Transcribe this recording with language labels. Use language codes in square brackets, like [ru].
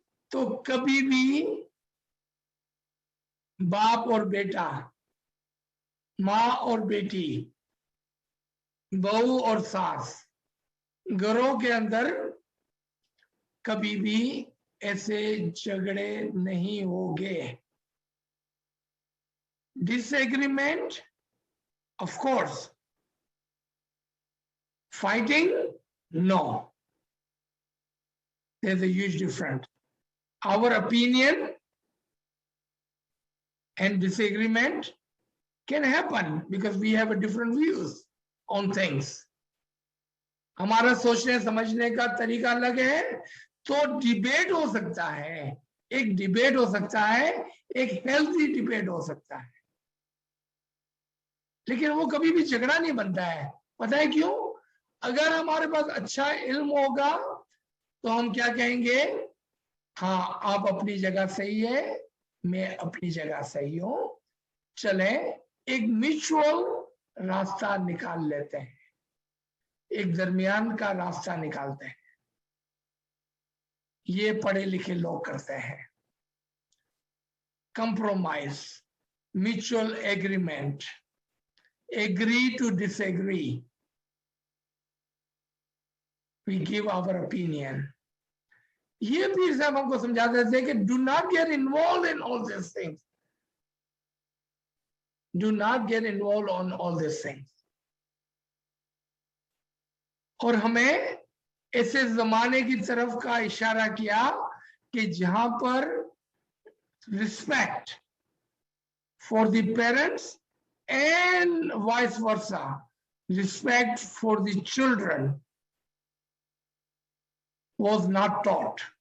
[hi] तो कभी भी बाप और बेटा, माँ और बेटी, बहू और सास, घरों के अंदर कभी भी ऐसे झगड़े नहीं होंगे। [en] Disagreement, of course. Fighting, no. There's a huge difference. Our opinion and disagreement can happen because we have a different views on things. [hi] हमारा सोचने समझने का तरीका अलग है तो डिबेट हो सकता है, एक डिबेट हो सकता है, एक हेल्थी डिबेट हो सकता है, लेकिन वो कभी भी झगड़ा नहीं बनता है। पता है क्यों? अगर हमारे पास अच्छा इल्म होगा तो हम क्या कहेंगे? हाँ, आप अपनी जगह सही है, मैं अपनी जगह सही हूं, चले एक म्यूचुअल रास्ता निकाल लेते हैं, एक दरमियान का रास्ता निकालते हैं। ये पढ़े लिखे लोग करते हैं। [en] Compromise, mutual agreement, agree to disagree. We give our opinion. [hi] ये पीर साहब हमको समझाते थे कि [en] Do not get involve in all this things, do not get involve on all this things. [hi] और हमें ऐसे जमाने की तरफ का इशारा किया कि जहां पर [en] Respect for the parents and vice versa, respect for the children was not taught.